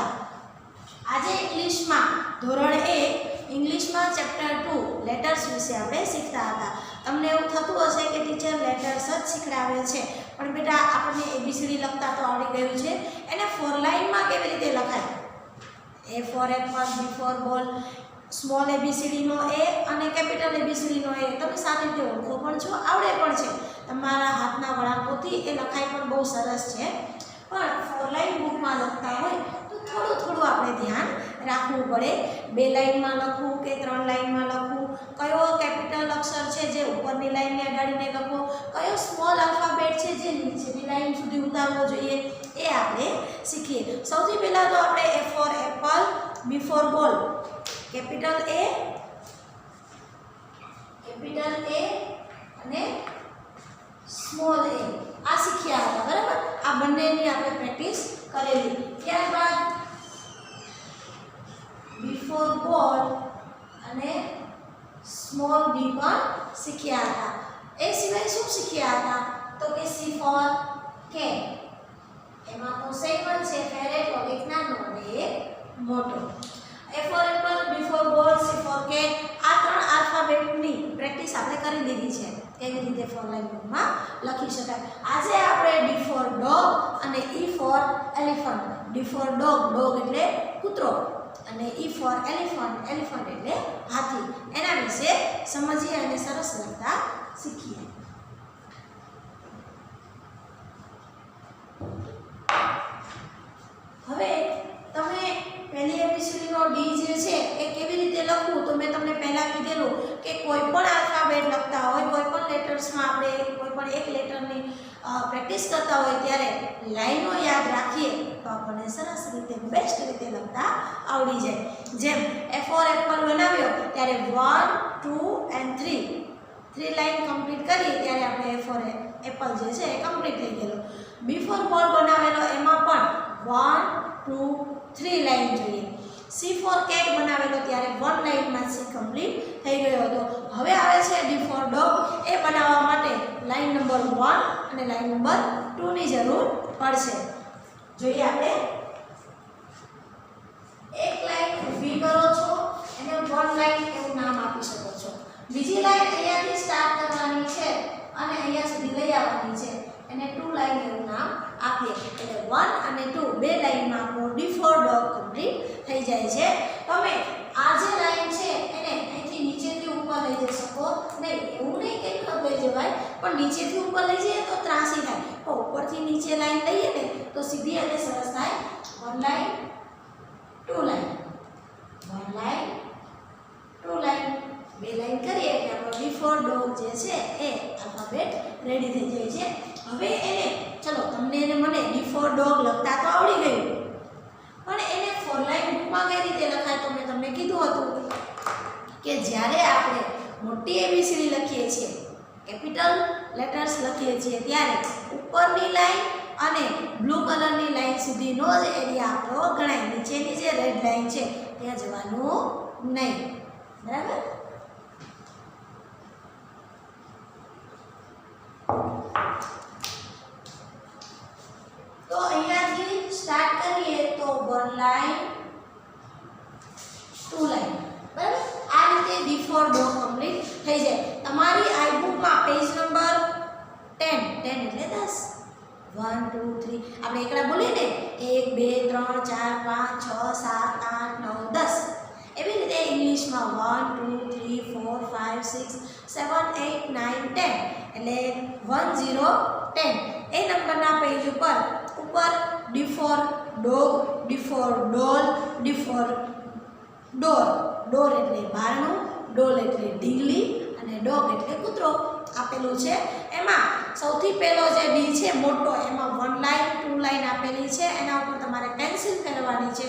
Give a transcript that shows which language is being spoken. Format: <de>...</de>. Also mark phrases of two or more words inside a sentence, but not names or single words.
<gu>આજે ઇંગ્લિશમાં ધોરણ 1 ઇંગ્લિશમાં ચેપ્ટર 2 લેટર્સ વિશે આપણે શીખતા હતા. તમને એવું થતું હશે કે ટીચર લેટર્સ જ શીખડાવે છે, પણ બેટા આપણને એબીસીડી લખતા તો આવડી ગયું છે. એને 4 લાઇનમાં કેવી રીતે લખાય?</gu> <en>A for apple, B for ball,</en> <gu>સ્મોલ એબીસીડીનો એ અને કેપિટલ એબીસીડીનો એ તમે સારી રીતે ઓળખો પણ છો, આવડે પણ છે. તમારા હાથના વળાંકોથી એ લખાઈ પણ બહુ સરસ છે. પણ 4 લાઇન બુકમાં લખતા હોય તો થોડું આપણે ધ્યાન રાખવું પડે. 2 લાઇનમાં લખવું કે 3 લાઇનમાં લખવું, કયો કેપિટલ અક્ષર છે જે ઉપરની લાઇનને અડાડીને લખવો, કયો</gu> <en>small alphabet</en> <gu>છે જે નીચેની લાઇન સુધી ઉતારવો જોઈએ, એ આપણે શીખીએ. સૌથી પહેલાં તો આપણે</gu> <en>A for apple, B for ball,</en> <gu>કેપિટલ A અને સ્મોલ a આ શીખ્યા હતા, બરાબર? આ બંનેની આપણે પ્રેક્ટિસ કરેલી. ત્યારબાદ</gu> <en>B for ball</en> <gu>અને સ્મોલ b પણ શીખ્યા હતા. એ સિવાય શું શીખ્યા હતા? તો કે</gu> <en>C for cat,</en> <gu>એમાં તો સેમ જ છે, ફેરેટ એક નાનો અને એક મોટો.</gu> <en>A for apple, B for ball, C for cat,</en> <gu>આ 3 આલ્ફાબેટની પ્રેક્ટિસ આપણે કરી દીધી છે. કેવી રીતે 4 લાઇન બુકમાં લખી શકાય. આજે આપણે</gu> <en>D for dog</en> <gu>અને</gu> <en>E for elephant. D for dog, dog</en> <gu>એટલે કૂતરો, અને</gu> <en>E for elephant, elephant</en> <gu>એટલે હાથી, એના વિશે સમજીએ અને સરસ લખતા શીખીએ. હવે તમે પહેલી એબીસીડીનો ડી જે છે એ કેવી રીતે લખવું, તો મેં તમને પહેલા કીધેલું કે કોઈ પણ આલ્ફાબેટ લખતા હોય, કોઈ પણ લેટર્સમાં આપણે કોઈ પણ એક લેટરની પ્રેક્ટિસ કરતા હોય ત્યારે લાઈનો યાદ રાખીએ તો આપણને સરસ રીતે બેસ્ટ રીતે લખતા આવડી જાય. જેમ</gu> <en>A for apple</en> <gu>બનાવ્યો ત્યારે 1, 2 and 3 લાઈન કમ્પ્લીટ કરી ત્યારે આપણે</gu> <en>A for apple</en> <gu>જે છે એ કમ્પ્લીટ થઈ ગયેલો.</gu> <en>B for ball</en> <gu>બનાવેલો એમાં પણ 1, 2, 3 લાઈન જોઈએ.</gu> <en>C for cat</en> <gu>બનાવેલો ત્યારે 1 લાઈનમાં C કમ્પ્લીટ થઈ ગયો હતો. હવે આવે છે</gu> <en>D for dog,</en> <gu>એ બનાવવા માટે</gu> <en>line number</en> <gu>1 અને</gu> <en>line number</en> <gu>2 ની જરૂર પડશે. જોઈએ આપણે. એક લાઈન ઊભી કરો છો, એને 1 લાઈન એવું નામ આપી શકો છો. બીજી લાઈન અહીંયાથી સ્ટાર્ટ કરવાની છે અને અહીંયા સુધી લઈ આવવાની છે, એને 2 લાઈન એવું નામ આપીએ. એટલે 1 અને 2 બે લાઈનમાં આપણો</gu> <en>D for dog</en> <gu>કમ્પ્લીટ થઈ જાય છે. તમે આ જે લાઈન છે એને અહીંથી નીચેથી ઉપર લઈ જઈ શકો નહીં, એવું નહીં કે ન લઈ જવાય, પણ નીચેથી ઉપર લઈ જઈએ તો ત્રાસી થાય. તો ઉપરથી નીચે લાઈન લઈએ ને તો સીધી અને સરસ થાય. 1 લાઈન, 2 લાઈન, 1 લાઈન, 2 લાઈન, 2 લાઈન કરીએ એટલે આપણો</gu> <en>D for dog</en> <gu>જે છે એ આલ્ફાબેટ રેડી થઈ જાય છે. હવે એને ચલો તમને એને મને</gu> <en>D for dog</en> <gu>લખતા તો આવડી ગયું, પણ એને 4 લાઈન બુકમાં કઈ રીતે લખાય? તો મેં તમને કીધું હતું કે જ્યારે આપણે મોટી એબીસીડી લખીએ છીએ,</gu> <en>capital letters</en> <gu>લખીએ છીએ, ત્યારે ઉપરની લાઈન અને બ્લુ કલરની લાઈન સુધીનો જ એરિયા આપણો ગણાય. નીચેની જે રેડ લાઈન છે ત્યાં જવાનું નહીં, બરાબર? તો અહીંયાથી સ્ટાર્ટ કરીએ તો 1 લાઈન, 2 લાઈન, બરાબર? આ રીતે</gu> <en>D for dog</en> <gu>કમ્પ્લીટ થઈ જાય. તમારી આઈ બુકમાં</gu> <en>page number</en> <gu>10 એટલે 10, 1, 2, 3 આપણે એકડા બોલીએ ને 1, 2, 3, 4, 5, 6, 7, 8, 9, 10. એવી રીતે ઇંગ્લિશમાં 1, 2, 3, 4, 5, 6, 7, 8, 9, 10 એટલે 1, 0, 10. એ નંબરના પેજ ઉપર</gu> <en>D for dog, D for doll, D for door.</en> <gu>ડોર એટલે બારણું, ડોલ એટલે ઢીંગલી અને ડોગ એટલે કૂતરો આપેલું છે. એમાં સૌથી પહેલો જે ડી છે મોટો, એમાં 1 લાઈન 2 લાઈન આપેલી છે, એના ઉપર તમારે પેન્સિલ ફેરવવાની છે.</gu>